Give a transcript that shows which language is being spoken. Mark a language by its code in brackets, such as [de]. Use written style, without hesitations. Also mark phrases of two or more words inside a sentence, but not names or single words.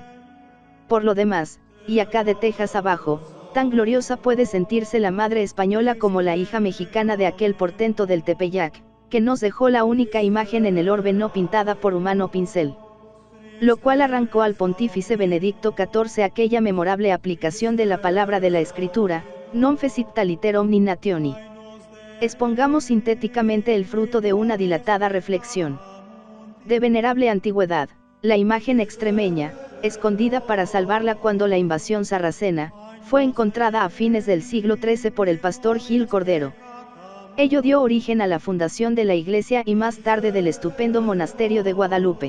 [es] Por lo demás, y acá de Texas abajo, tan gloriosa puede sentirse la madre española como la hija mexicana de aquel portento del Tepeyac, que nos dejó la única imagen en el orbe no pintada por humano pincel. Lo cual arrancó al pontífice Benedicto XIV aquella memorable aplicación de la palabra de la Escritura, [la] non fecit taliter omni nationi. [es] Expongamos sintéticamente el fruto de una dilatada reflexión. De venerable antigüedad, la imagen extremeña, escondida para salvarla cuando la invasión sarracena, fue encontrada a fines del siglo XIII por el pastor Gil Cordero. Ello dio origen a la fundación de la iglesia y más tarde del estupendo monasterio de Guadalupe.